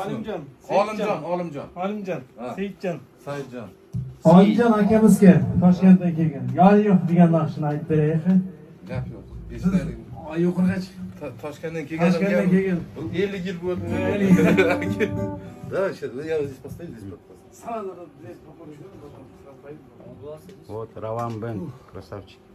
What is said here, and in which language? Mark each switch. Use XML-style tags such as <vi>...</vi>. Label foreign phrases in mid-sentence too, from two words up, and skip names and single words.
<uz>Seyitcan. Saidjon. Olimjon akamizga Toshkentdan kelgan. Yoli yo'q degan naqshini aytib beraylik. Gap yo'q. Eslaylik. Yuqoriga chiq. Toshkentdan Toshkentdan kelgan. 50 yil bo'ldi. 50 yil.</uz> <ru>Да, сейчас я здесь поставлю, здесь поставлю. Сразу здесь покуришь. Вот, Раван Бен, красавчик.</ru>